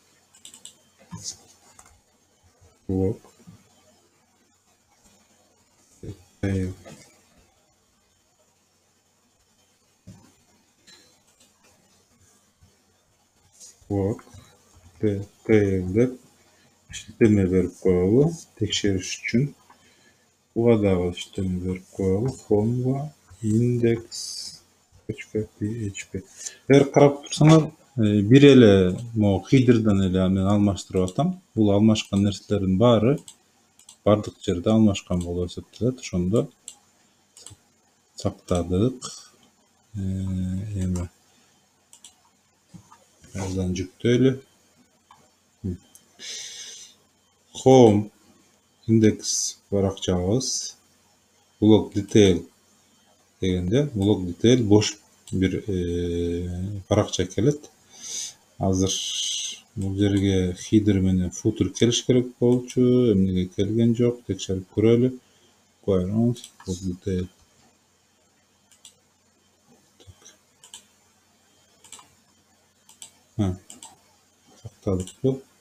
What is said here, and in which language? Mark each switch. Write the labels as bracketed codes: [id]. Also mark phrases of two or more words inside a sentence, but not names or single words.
[en] blog detail [ky] деп иштетме берип коелу, текшериш үчүн. Буга дагы иштетме берип коелу. [en] Home index.php. [ky] Эгер карап турсаңар, бир эле могу header'дан эле мен алмаштырып атам. Бул алмашкан нерселердин баары бардык жерде алмашкан болуп эсептелет. Ошондо сактадык. Эми аздан жүктөйлү. [en] Home index [ky] баракчабыз [en] blog detail [ky] дегенде, [en] blog detail [ky] бош бир баракча келет. Азыр бул жерге header менен footer келиш керек болчу, эмнеге келген жок, текшерип көрөлү. [en] Blog detail. [ky] Сактадык бул.